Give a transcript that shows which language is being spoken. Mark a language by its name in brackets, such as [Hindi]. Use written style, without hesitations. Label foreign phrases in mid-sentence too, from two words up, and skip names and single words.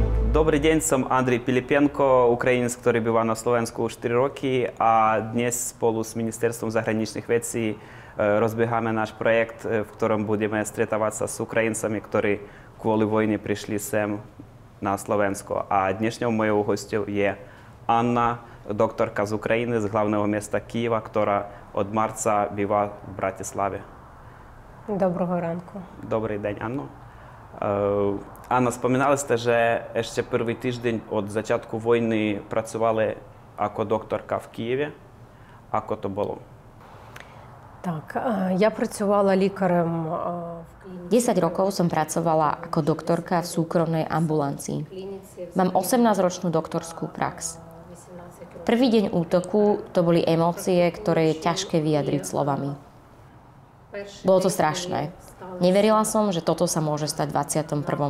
[Ukrainian] Добрий день, [Slovak] som Андрій Піліпенко, [Ukrainian] українець, який [Slovak] býva na Slovensku už 4 roky a dnes spolu s Ministerstvom zahraničných vecí rozbiehame náš projekt, v ktorom budeme stretávať sa s Ukrajincami, ktorí kvôli vojne prišli sem na Slovensko. A dnešnou mojou hosťou je Anna, doktorka z Ukrajiny, z hlavného mesta Kyjeva, ktorá od marca býva v Bratislave. [Ukrainian] Доброго ранку. Добрий день, Анно. Анна, [Slovak] spomínali ste, že ešte prvý týždeň od začiatku vojny pracovali ako doktorka v Києві. Ako to bolo? [Ukrainian] Так, я працювала лікарем в [Slovak] 10 rokov som pracovala ako doktorka v súkromnej ambulancii. Mám 18-ročnú doktorskú prax. Prvý deň útoku to boli emócie, ktoré je ťažké vyjadriť slovami. Bolo to strašné. Neverila som, že toto sa môže stať v 21.